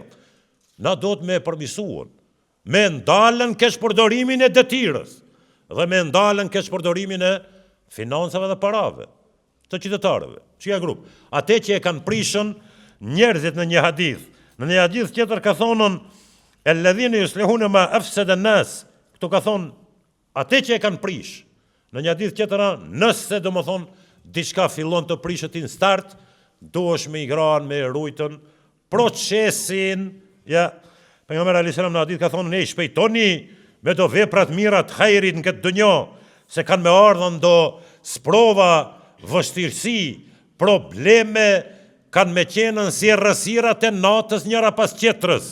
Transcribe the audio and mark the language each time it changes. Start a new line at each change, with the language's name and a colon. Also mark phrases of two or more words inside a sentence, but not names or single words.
Albanian: Na do të me përmisuon, me ndalën kesh përdorimin e detirës, dhe me ndalën kesh përdorimin e financave dhe parave, të qytetarëve, që ja grup. Ate që e kanë prishën njerëzit në një hadith. Në një hadith tjetër ka thonën,
Arabic: الذين يصلحون ما أفسد الناس.
Albanian: Këto ka thonë, ate që e kanë prish. Në një hadith tjetër, nëse do më thonë, diçka fillon të prishet në start, duhesh me igran, me rujtën, procesin, ja, pejgamberi
Arabic: عليه السلام
Albanian: në hadith ka thonë, ne shpejtoni me do veprat mira të hajrit në këtë dunjë, se kanë me ardhën do sprova, vështirësi, probleme, kanë me qenën si rrësirat e natës njëra pas tjetrës.